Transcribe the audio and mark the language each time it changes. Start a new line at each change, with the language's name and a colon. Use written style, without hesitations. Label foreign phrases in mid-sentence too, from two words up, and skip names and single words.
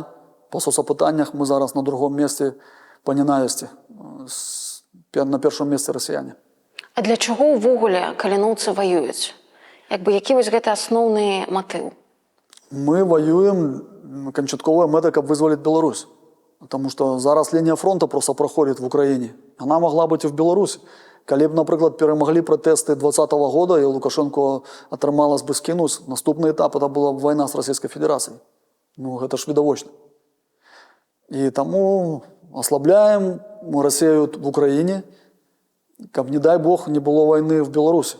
Belarusian: Па соцапытаннях мы зараз на другом месцы па ненавісці, на першым месцы расіяне. А для чаго ўвогуле каліноўцы ваююць? Які вось гэты асноўны матыў?
Russian: Мы воюем,
Belarusian: канчатковая мэта, каб вызваліць Беларусь.
Russian: Потому что
Belarusian: зараз лінія фронта
Russian: просто проходит в Украине. Она могла быть и в Беларуси.
Belarusian: Калі б, напрыклад, перамаглі пратэсты 2020 года, і Лукашенко атрымалась бы скінуць, наступны этап это была б вайна з Расійскай Федэрацыяй. Гэта ж відавочна. І таму аслабляем Расію в Украине, каб, не дай Бог, не было вайны в Беларусі.